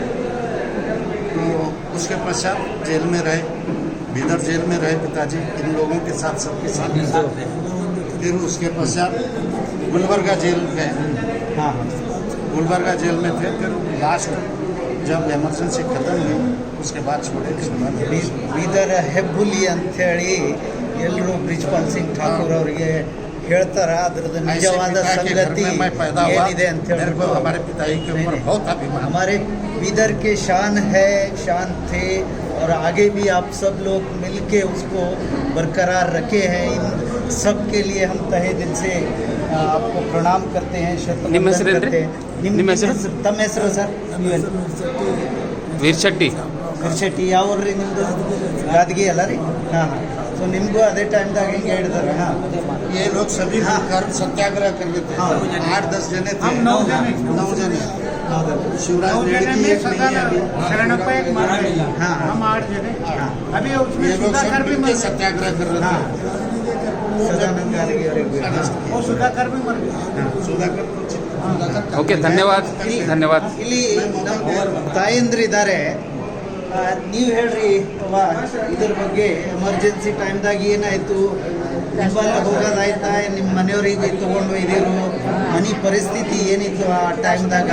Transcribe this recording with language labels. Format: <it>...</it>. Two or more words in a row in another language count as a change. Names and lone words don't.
<hi>तो उसके पश्चात जेल में रहे, बीदर जेल में रहे पिताजी, इन लोगों के साथ, सबके साथ। फिर उसके पश्चात गुलबर्गा जेल गए। गुलबर्गा जेल में थे। फिर लास्ट जब एमरजेंसी खत्म हुई, उसके बाद छोड़े।</hi> <kn>ಬೀದರ್ ಹೆಬ್ಬುಲಿ ಅಂಥೇಳಿ ಎಲ್ಲರೂ ಬ್ರಿಜ್ಪಾಲ್ ಸಿಂಗ್ ಠಾಕೂರ್ ಅವರಿಗೆ ಹೇಳ್ತಾರ, ಅದ್ರದ್ದು ನಿಜವಾದ ಸಂಗತಿ ಏನಿದೆ ಅಂತ ಹೇಳ್ಬಿಟ್ಟು</kn> <hi>हमारे पिताजी के ऊपर बहुत अभिमान। हमारे बीदर के शान है, शान थे, और आगे भी आप सब लोग मिलके उसको बरकरार रखे हैं। इन सब के लिए हम तहे दिल से आपको प्रणाम करते हैं, ಶತವಂದನ करते हैं।</hi> <kn>ನಿಮ್ಮ ಹೆಸರು? ತಮ್ಮ ಹೆಸರು ಸರ್? ವೀರ್ಶೆಟ್ಟಿ. ವೀರ್ಶೆಟ್ಟಿ. ಯಾವ ಊರ್ರಿ ನಿಮ್ಮದು? ಗಾದಗಿ ಅಲ್ಲ ರೀ? ಹಾಂ. ಸೊ ನಿಮಗೂ ಅದೇ ಟೈಮ್ದಾಗ ಹಿಂಗೆ ಹೇಳಿದಾರೆ? ಹಾಂ.</kn> <hi>ये लोग सभी मिलकर सत्याग्रह कर लेते हैं। 8-10 जने थे, 9 जने। शिवराज रेड्डी की एक नहीं है अभी, शरणप्पा एक मारा मिला, हाँ। हम 8 जने। अभी उसमें ये लोग सुधाकर सब भी मिलकर मर सत्याग्रह कर रहे ಹಾಂ. थे।</hi> <kn>ಸದಾನಂದ ಗಾರ್ಗಿ ಅವರಿಗೆ.</kn> <hi>वो सुधाकर भी मर गया। सुधाकर</hi> <kn>ಓಕೆ, ಧನ್ಯವಾದ. ಧನ್ಯವಾದ. ಇಲ್ಲಿ ನಮ್ಮ ತಾಯಂದ್ರಿದ್ದಾರೆ, ನೀವು ಹೇಳ್ರಿ ಇದ್ರ ಬಗ್ಗೆ ಎಮರ್ಜೆನ್ಸಿ ಟೈಮ್ದಾಗ ಏನಾಯಿತು, ನಿಮ್ಮಲ್ಲಿ ಹೋಗೋದಾಯ್ತಾ ನಿಮ್ಮ ಮನೆಯವ್ರಿಗೆ ತೊಗೊಂಡು ಒಯ್ದಿರು ಮನೆ ಪರಿಸ್ಥಿತಿ ಏನಿತ್ತು ಆ ಟೈಮ್ದಾಗ</kn>